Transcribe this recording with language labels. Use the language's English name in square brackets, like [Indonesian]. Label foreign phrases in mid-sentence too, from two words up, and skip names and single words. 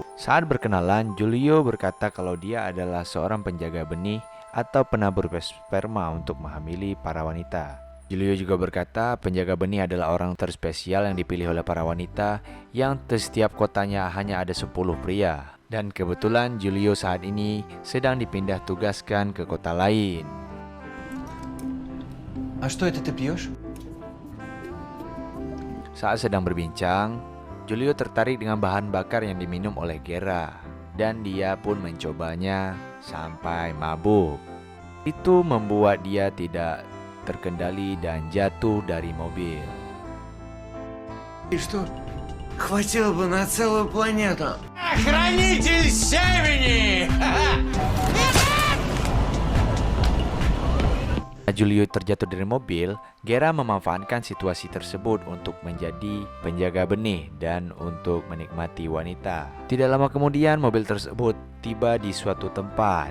[Indonesian] Saat berkenalan, Giulio berkata kalau dia adalah seorang penjaga benih atau penabur sperma untuk menghamili para wanita. Giulio juga berkata penjaga benih adalah orang terspesial yang dipilih oleh para wanita yang di setiap kotanya hanya ada 10 pria. Dan kebetulan Giulio saat ini sedang dipindah tugaskan ke kota lain. [Russian] А что это ты пьешь? [Indonesian] Saat sedang berbincang, Julio tertarik dengan bahan bakar yang diminum oleh Gera, dan dia pun mencobanya sampai mabuk. Itu membuat dia tidak terkendali dan jatuh dari mobil. [Russian] И что? Хватило бы на целую планету. Хранитель семени! [Indonesian] Julio terjatuh dari mobil, Gera memanfaatkan situasi tersebut untuk menjadi penjaga benih dan untuk menikmati wanita. Tidak lama kemudian mobil tersebut tiba di suatu tempat.